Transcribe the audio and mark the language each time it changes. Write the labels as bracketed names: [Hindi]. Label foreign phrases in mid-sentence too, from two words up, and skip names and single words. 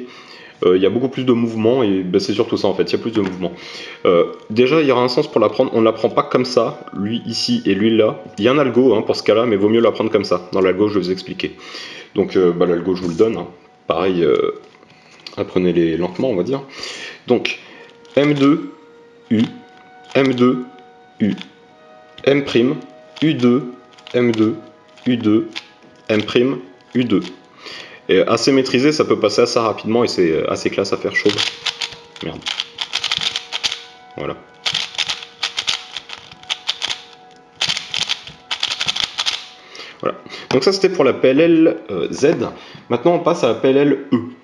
[French] Il y a beaucoup plus de mouvements, et c'est surtout ça en fait, il y a plus de mouvements. Déjà, il y aura un sens pour l'apprendre, on ne l'apprend pas comme ça, lui ici et lui là. Il y a un algo pour ce cas-là, mais vaut mieux l'apprendre comme ça. Dans l'algo, je vais vous expliquer. Donc l'algo, je vous le donne. Hein. Pareil, apprenez-les lentement, on va dire. Donc, M2, U, M2, U, M', U2, M2, U2, M', U2. Et assez maîtrisé, ça peut passer assez rapidement et c'est assez classe à faire chaud. Merde. Voilà. Voilà. Donc ça c'était pour la PLL Z. Maintenant on passe à la PLL E.